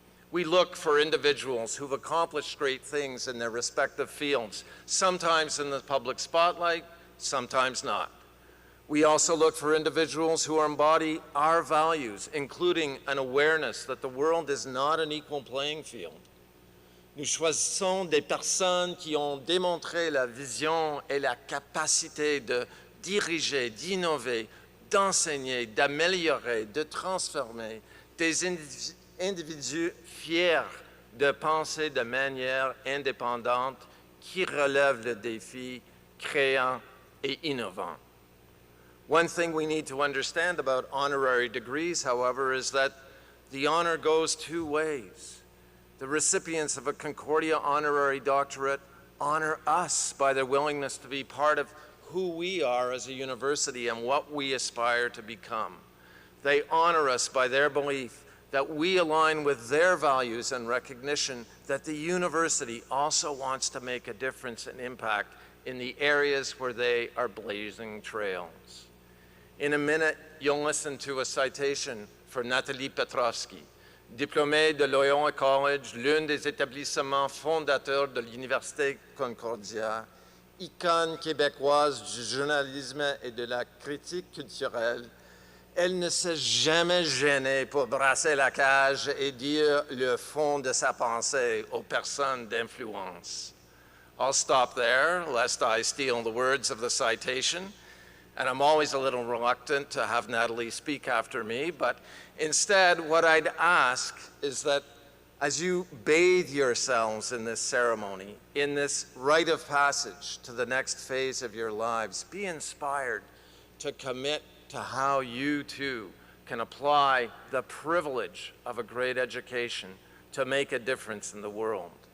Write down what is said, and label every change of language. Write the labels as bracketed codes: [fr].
[en] We look for individuals who've accomplished great things in their respective fields, sometimes in the public spotlight, sometimes not. We also look for individuals who embody our values, including an awareness that the world is not an equal playing field. [fr] Nous choisissons des personnes qui ont démontré la vision et la capacité de diriger, d'innover, d'enseigner, d'améliorer, de transformer, des individus fiers de penser de manière indépendante qui relèvent le défi, créant et innovant. [en] One thing we need to understand about honorary degrees, however, is that the honor goes two ways. The recipients of a Concordia honorary doctorate honor us by their willingness to be part of who we are as a university and what we aspire to become. They honor us by their belief that we align with their values and recognition that the university also wants to make a difference and impact in the areas where they are blazing trails. [fr] In a minute, you'll listen to a citation for Nathalie Petrovsky, diplômée de Loyola College, l'un des établissements fondateurs de l'Université Concordia, icône québécoise du journalisme et de la critique culturelle. Elle ne s'est jamais gênée pour brasser la cage et dire le fond de sa pensée aux personnes d'influence. [en] I'll stop there, lest I steal the words of the citation. And I'm always a little reluctant to have Natalie speak after me, but instead what I'd ask is that as you bathe yourselves in this ceremony, in this rite of passage to the next phase of your lives, be inspired to commit to how you too can apply the privilege of a great education to make a difference in the world.